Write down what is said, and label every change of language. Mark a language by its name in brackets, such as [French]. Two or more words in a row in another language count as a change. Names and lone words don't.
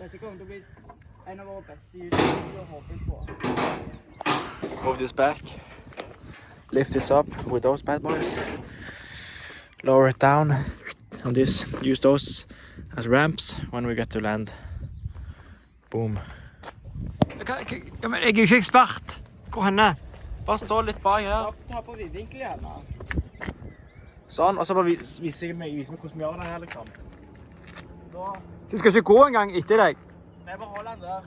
[English] Move this back, lift this up with those bad boys, lower it down, and use those as ramps when we get to land. Boom. [Norwegian] Jeg er jo ikke ekspert. Hvor henne? Bare stå litt bak her. Ta på vidvinkel igjen da. Sånn, og så bare vise meg hvordan vi gjør det her liksom. Da... Så jeg skal ikke gå en gang etter deg? Nei, bare hold den der.